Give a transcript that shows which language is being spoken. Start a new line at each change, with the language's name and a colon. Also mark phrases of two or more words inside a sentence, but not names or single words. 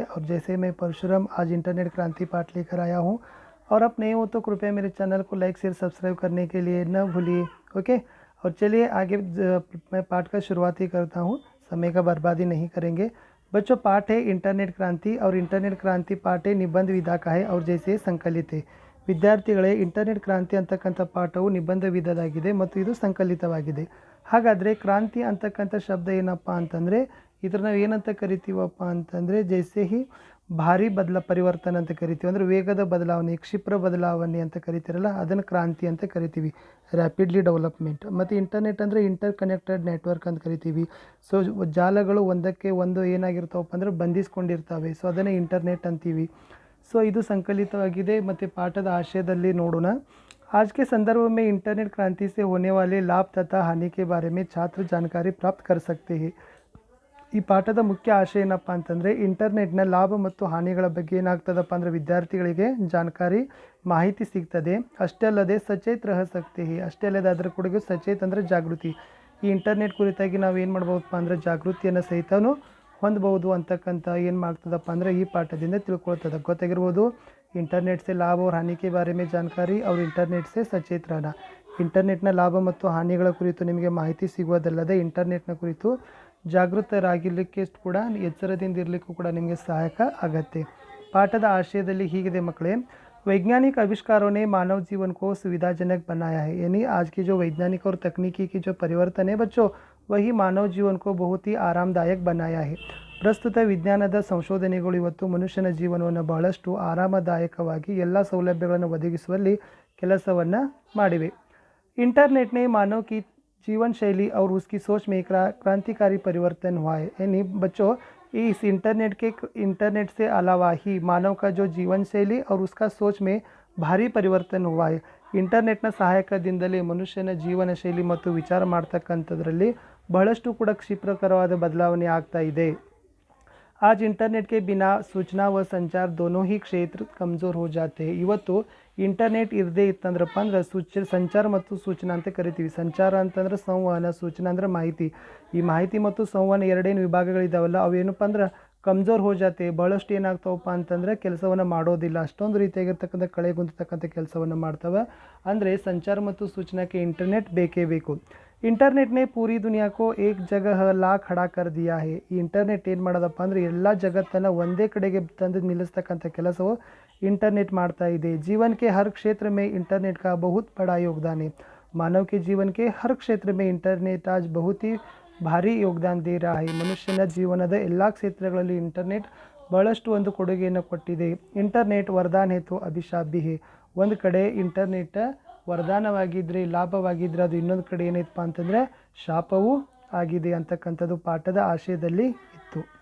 Hindi: और जैसे मैं परशुराम आज इंटरनेट क्रांति पाठ लेकर आया हूँ, और आप नए हो तो कृपया मेरे चैनल को
English: like share subscribe
Hindi: करने के लिए न भूलिए। ओके, और चलिए आगे मैं पाठ का शुरुआत ही करता हूँ, समय का बर्बादी नहीं करेंगे। बच्चों, पाठ है इंटरनेट क्रांति, और इंटरनेट क्रांति पाठ है निबंध विधा का है और जैसे संकलित है।
Kannada: ವಿದ್ಯಾರ್ಥಿಗಳೇ, ಇಂಟರ್ನೆಟ್ ಕ್ರಾಂತಿ ಅಂತಕ್ಕಂಥ ಪಾಠವು ನಿಬಂಧ ವಿಧದಾಗಿದೆ ಮತ್ತು ಇದು ಸಂಕಲಿತವಾಗಿದೆ. ಹಾಗಾದರೆ ಕ್ರಾಂತಿ ಅಂತಕ್ಕಂಥ ಶಬ್ದ ಏನಪ್ಪ ಅಂತಂದರೆ, ಇದ್ರ ನಾವು ಏನಂತ ಕರಿತೀವಪ್ಪ ಅಂತಂದರೆ
Hindi: जैसे ही
Kannada: ಭಾರಿ ಪರಿವರ್ತನೆ ಅಂತ ಕರಿತೀವಿ. ಅಂದರೆ ವೇಗದ ಬದಲಾವಣೆ, ಕ್ಷಿಪ್ರ ಬದಲಾವಣೆ ಅಂತ ಕರಿತೀರಲ್ಲ, ಅದನ್ನು ಕ್ರಾಂತಿ ಅಂತ ಕರಿತೀವಿ,
English: rapidly development.
Kannada: ಮತ್ತು ಇಂಟರ್ನೆಟ್ ಅಂದರೆ
English: inter connected network
Kannada: ಅಂತ ಕರಿತೀವಿ. ಸೊ ಜಾಲಗಳು ಒಂದಕ್ಕೆ ಒಂದು ಏನಾಗಿರ್ತಾವಪ್ಪ ಅಂದರೆ ಬಂಧಿಸ್ಕೊಂಡಿರ್ತವೆ, ಸೊ ಅದನ್ನೇ ಇಂಟರ್ನೆಟ್ ಅಂತೀವಿ. सो ಇದು ಸಂಕಲಿತವಾಗಿದೆ ಮತ್ತು ಪಾಠದ ಆಶಯದಲ್ಲಿ ನೋಡೋಣ.
Hindi: आज के संदर्भ में इंटरनेट क्रांति से होने वाले लाभ तथा हानि के बारे में छात्र जानकारी प्राप्त कर सकते हैं.
Kannada: ಈ ಪಾಠದ ಮುಖ್ಯ ಆಶಯ ಏನಪ್ಪ ಅಂತಂದರೆ, ಇಂಟರ್ನೆಟ್ನ ಲಾಭ ಮತ್ತು ಹಾನಿಗಳ ಬಗ್ಗೆ ಏನಾಗ್ತದಪ್ಪ ಅಂದರೆ ವಿದ್ಯಾರ್ಥಿಗಳಿಗೆ ಜಾಣಕಾರಿ ಮಾಹಿತಿ ಸಿಗ್ತದೆ. ಅಷ್ಟೇ ಅಲ್ಲದೆ
Hindi: सचेत रह सकते हैं,
Kannada: ಅಷ್ಟೇ ಅಲ್ಲದೆ ಅದರ ಕೊಡುಗೆ ಸಚೇತ್ ಅಂದರೆ ಜಾಗೃತಿ. ಈ ಇಂಟರ್ನೆಟ್ ಕುರಿತಾಗಿ ನಾವು ಏನು ಮಾಡ್ಬೋದಪ್ಪ ಅಂದರೆ ಜಾಗೃತಿಯನ್ನು ಸಹಿತನೂ ಹೊಂದಬಹುದು ಅಂತಕ್ಕಂಥ ಏನು ಮಾಡ್ತದಪ್ಪ ಅಂದರೆ ಈ ಪಾಠದಿಂದ ತಿಳ್ಕೊಳ್ತದೆ.
Hindi: ಗೊತ್ತಾಗಿರ್ಬೋದು, ಇಂಟರ್ನೆಟ್ से लाभ और हानि के बारे में जानकारी और इंटरनेट से सचेत रहना.
Kannada: ಇಂಟರ್ನೆಟ್ನ ಲಾಭ ಮತ್ತು ಹಾನಿಗಳ ಕುರಿತು ನಿಮಗೆ ಮಾಹಿತಿ ಸಿಗುವುದಲ್ಲದೆ ಇಂಟರ್ನೆಟ್ನ ಕುರಿತು ಜಾಗೃತರಾಗಿರಲಿಕ್ಕೆ ಕೂಡ ಎಚ್ಚರದಿಂದ ಇರಲಿಕ್ಕೂ ಕೂಡ ನಿಮಗೆ ಸಹಾಯಕ ಆಗತ್ತೆ. ಪಾಠದ ಆಶಯದಲ್ಲಿ ಹೀಗಿದೆ ಮಕ್ಕಳೇ,
Hindi: वैज्ञानिक आविष्कारों ने मानव जीवन को सुविधाजनक बनाया है. यानी आज की जो वैज्ञानिक और तकनीकी की जो परिवर्तन है बच्चों, वही मानव जीवन को बहुत ही आरामदायक बनाया है.
Kannada: ಪ್ರಸ್ತುತ ವಿಜ್ಞಾನದ ಸಂಶೋಧನೆಗಳು ಇವತ್ತು ಮನುಷ್ಯನ ಜೀವನವನ್ನು ಬಹಳಷ್ಟು ಆರಾಮದಾಯಕವಾಗಿ ಎಲ್ಲ ಸೌಲಭ್ಯಗಳನ್ನು ಒದಗಿಸುವಲ್ಲಿ ಕೆಲಸವನ್ನು ಮಾಡಿವೆ.
Hindi: इंटरनेट ने मानव की जीवन शैली और उसकी सोच में क्रांतिकारी परिवर्तन हुआ है. यानी बच्चों, इस इंटरनेट से अलावा ही मानव का जो जीवन शैली और उसका सोच में
Kannada: ಭಾರಿ ಪರಿವರ್ತನ
Hindi: हुआ है.
Kannada: ಇಂಟರ್ನೆಟ್ನ ಸಹಾಯಕದಿಂದಲೇ ಮನುಷ್ಯನ ಜೀವನ ಶೈಲಿ ಮತ್ತು ವಿಚಾರ ಮಾಡ್ತಕ್ಕಂಥದ್ರಲ್ಲಿ ಬಹಳಷ್ಟು ಕೂಡ ಕ್ಷಿಪ್ರಕರವಾದ ಬದಲಾವಣೆ ಆಗ್ತಾ ಇದೆ. आज इंटरनेट के बिना सूचना व संचार दोनों ही क्षेत्र कमज़ोर हो जाते हैं. ಇವತ್ತು ಇಂಟರ್ನೆಟ್ ಇರದೇ ಇತ್ತಂದ್ರಪ್ಪ ಅಂದ್ರೆ ಸಂಚಾರ ಮತ್ತು ಸೂಚನಾ ಅಂತ ಕರಿತೀವಿ. ಸಂಚಾರ ಅಂತಂದ್ರೆ ಸಂವಹನ, ಸೂಚನಾ ಅಂದ್ರೆ ಮಾಹಿತಿ. ಈ ಮಾಹಿತಿ ಮತ್ತು ಸಂವಹನ ಎರಡೇನು ವಿಭಾಗಗಳಿದ್ದಾವಲ್ಲ, ಅವೇನಪ್ಪ ಅಂದ್ರೆ
Hindi: कमज़ोर हो जाते,
Kannada: ಬಹಳಷ್ಟು ಏನಾಗ್ತಾವಪ್ಪ ಅಂತಂದರೆ ಕೆಲಸವನ್ನು ಮಾಡೋದಿಲ್ಲ, ಅಷ್ಟೊಂದು ರೀತಿಯಾಗಿರ್ತಕ್ಕಂಥ ಕಳೆಗುಂದತಕ್ಕಂಥ ಕೆಲಸವನ್ನು ಮಾಡ್ತವೆ. ಅಂದರೆ ಸಂಚಾರ ಮತ್ತು ಸೂಚನಾಕ್ಕೆ ಇಂಟರ್ನೆಟ್ ಬೇಕೇ ಬೇಕು.
Hindi: इंटरनेट ने पूरी दुनिया को एक जगह ला खड़ा कर दिया है.
Kannada: ಈ ಇಂಟರ್ನೆಟ್ ಏನು ಮಾಡೋದಪ್ಪ ಅಂದರೆ ಎಲ್ಲ ಜಗತ್ತನ್ನು ಒಂದೇ ಕಡೆಗೆ ತಂದು ನಿಲ್ಲಿಸ್ತಕ್ಕಂಥ ಕೆಲಸವು इंटरनेट ಮಾಡ್ತಾ ಇದೆ.
Hindi: जीवन के हर क्षेत्र में इंटरनेट का बहुत बड़ा योगदान है. मानव के जीवन के हर क्षेत्र में इंटरनेट आज बहुत ही
Kannada: ಭಾರಿ ಯೋಗದಾನ
Hindi: दे रहा है.
Kannada: ಮನುಷ್ಯನ ಜೀವನದ ಎಲ್ಲ ಕ್ಷೇತ್ರಗಳಲ್ಲಿ ಇಂಟರ್ನೆಟ್ ಬಹಳಷ್ಟು ಒಂದು ಕೊಡುಗೆಯನ್ನು ಕೊಟ್ಟಿದೆ.
Hindi: इंटरनेट वरदान हेतु अभिशाप भी है.
Kannada: ಒಂದು ಕಡೆ ಇಂಟರ್ನೆಟ್ ವರದಾನವಾಗಿದ್ದರೆ, ಲಾಭವಾಗಿದ್ದರೆ, ಅದು ಇನ್ನೊಂದು ಕಡೆ ಏನೈತಪ್ಪ ಅಂತಂದರೆ ಶಾಪವೂ ಆಗಿದೆ ಅಂತಕ್ಕಂಥದ್ದು ಪಾಠದ ಆಶಯದಲ್ಲಿ ಇತ್ತು.